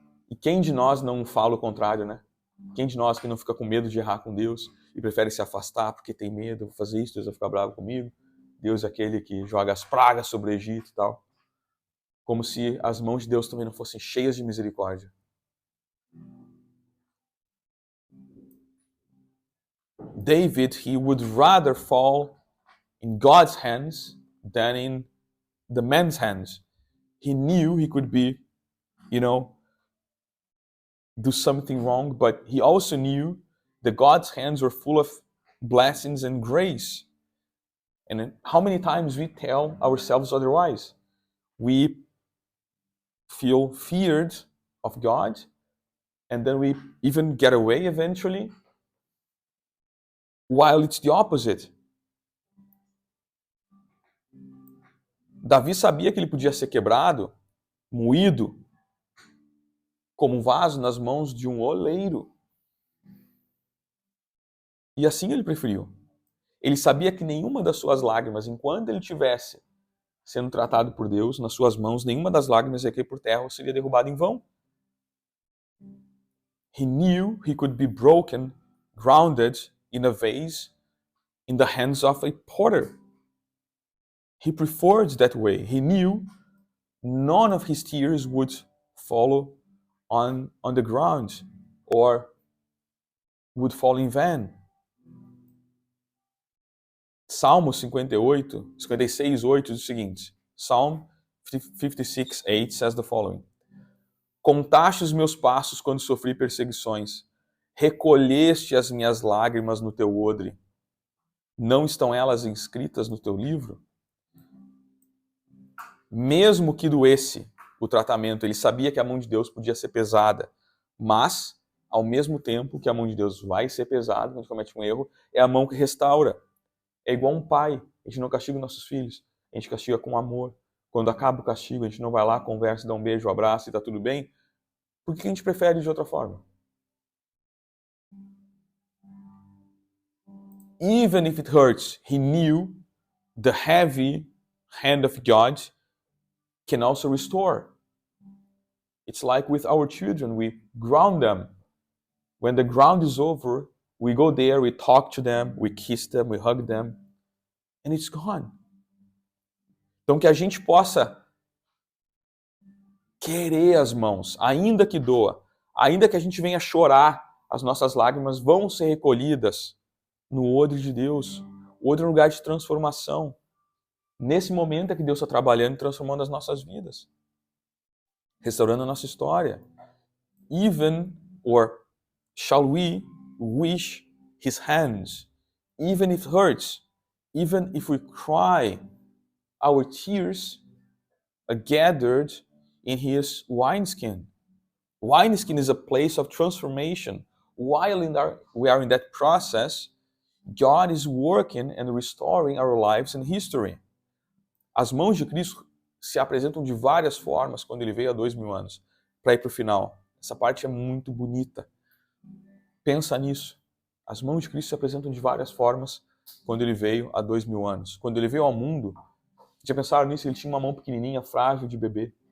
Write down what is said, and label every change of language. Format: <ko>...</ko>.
<pt>E quem de nós não fala o contrário, né? Quem de nós que não fica com medo de errar com Deus e prefere se afastar porque tem medo, vou fazer isso, Deus vai ficar bravo comigo. Deus é aquele que joga as pragas sobre o Egito e tal. Como se as mãos de Deus também não fossem cheias de misericórdia.</pt> <en>David, he would rather fall in God's hands than in the man's hands. He knew he could be, do something wrong, but he also knew that God's hands were full of blessings and grace. And how many times we tell ourselves otherwise? We feel feared of God, and then we even get away eventually, while it's the opposite.</en> <pt>Davi sabia que ele podia ser quebrado, moído, como um vaso nas mãos de um oleiro. E assim ele preferiu. Ele sabia que nenhuma das suas lágrimas, enquanto ele tivesse sendo tratado por Deus, nas suas mãos, nenhuma das lágrimas ia cair por terra ou seria derrubada em vão.</pt> <en>He knew he could be broken, grounded in a vase in the hands of a potter. He preferred that way. He knew none of his tears would follow on the ground or would fall in vain.</en> <pt>Salmo 56:8 diz o seguinte.</pt> <en>Psalm 56:8 says the following.</en> <pt>Contaste os meus passos quando sofri perseguições. Recolheste as minhas lágrimas no teu odre. Não estão elas inscritas no teu livro? Mesmo que doesse o tratamento, ele sabia que a mão de Deus podia ser pesada, mas, ao mesmo tempo que a mão de Deus vai ser pesada quando comete um erro, é a mão que restaura. É igual um pai, a gente não castiga nossos filhos, a gente castiga com amor. Quando acaba o castigo, a gente não vai lá, conversa, dá um beijo, um abraço e tá tudo bem. Por que a gente prefere de outra forma?</pt> <en>Even if it hurts, he knew the heavy hand of God can also restore. It's like with our children, we ground them. When the ground is over, we go there, we talk to them, we kiss them, we hug them, and it's gone.</en> <pt>Então que a gente possa querer as mãos, ainda que doa, ainda que a gente venha chorar, as nossas lágrimas vão ser recolhidas no odre de Deus. O odre é um lugar de transformação. Nesse momento é que Deus está trabalhando e transformando as nossas vidas, restaurando a nossa história.</pt> <en>Even, or shall we wish his hands, even if it hurts, even if we cry, our tears are gathered in his wineskin. Wineskin is a place of transformation. While we are in that process, God is working and restoring our lives and history.</en> <pt>As mãos de Cristo se apresentam de várias formas quando ele veio há 2000 anos. Para ir para o final. Essa parte é muito bonita. Pensa nisso. As mãos de Cristo se apresentam de várias formas quando ele veio há 2000 anos. Quando ele veio ao mundo, já pensaram nisso? Ele tinha uma mão pequenininha, frágil de bebê.</pt>